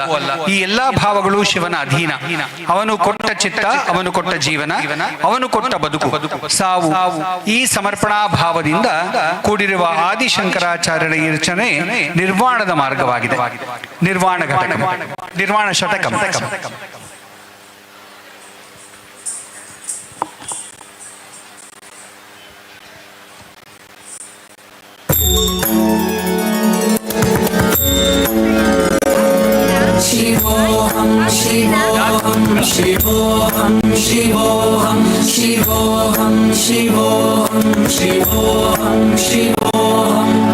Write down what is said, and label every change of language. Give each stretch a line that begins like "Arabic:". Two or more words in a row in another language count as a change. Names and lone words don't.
Kannada: ಈ ಎಲ್ಲಾ ಭಾವಗಳು ಶಿವನ ಅಧೀನ. ಅವನು ಕೊಟ್ಟ ಚಿತ್ತ, ಅವನು ಕೊಟ್ಟ ಜೀವನ, ಅವನು ಕೊಟ್ಟ ಬದುಕು, ಸಾವು, ಈ ಸಮರ್ಪಣಾ ಭಾವದಿಂದ ಕೂಡಿರುವ ಆದಿಶಂಕರಾಚಾರ್ಯರ ಈ ರಚನೆ ನಿರ್ವಾಣದ ಮಾರ್ಗವಾಗಿದೆ.
Sanskrit: ನಿರ್ವಾಣ ಘಟಕಂ, ನಿರ್ವಾಣ ಷಟಕಂ. ಶಿವೋಹಂ ಶಿವೋಹಂ ಶಿವೋಹಂ ಶಿವೋಹಂ ಶಿವೋಹಂ ಶಿವೋಹಂ ಶಿವೋಹಂ ಶಿವೋಹಂ